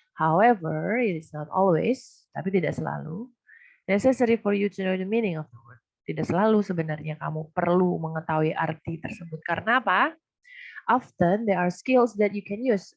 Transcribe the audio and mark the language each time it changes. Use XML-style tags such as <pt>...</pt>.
<en>However, it is not always,</en> <id>tapi tidak selalu,</id> <en>necessary for you to know the meaning of the word.</en> <id>Tidak selalu sebenarnya kamu perlu mengetahui arti tersebut. Karena apa?</id> <en>Often there are skills that you can use.</en>